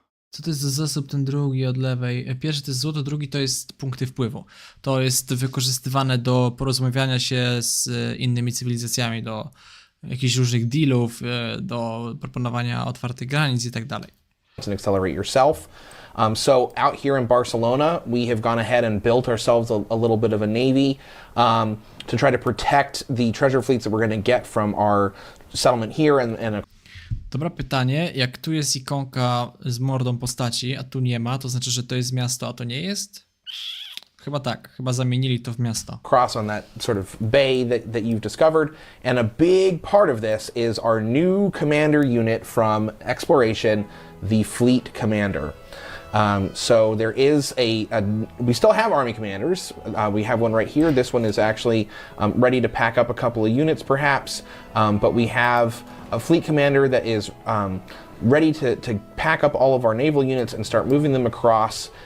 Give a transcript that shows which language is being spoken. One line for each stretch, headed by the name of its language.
Polish: Co to jest za zasób ten drugi od lewej? Pierwszy to jest złoto, drugi to jest punkty wpływu. To jest wykorzystywane do porozmawiania się z innymi cywilizacjami, do jakichś różnych dealów, do proponowania otwartych granic i tak dalej.
English: And accelerate yourself. So out here in Barcelona, we have gone ahead and built ourselves a little bit of a navy to try to protect the treasure fleets that we're going to get from our settlement here and
Polish: Dobra pytanie, jak tu jest ikonka z mordą postaci, a tu nie ma, to znaczy, że to jest miasto, a to nie jest? Chyba tak, chyba zamienili to w miasto.
English: Cross on that sort of bay that you've discovered, and a big part of this is our new commander unit from Exploration, the Fleet Commander. So there is we still have army commanders. We have one right here. This one is actually ready to pack up a couple of units perhaps, but we have a fleet commander that is ready to pack up all of our naval units and start moving them across.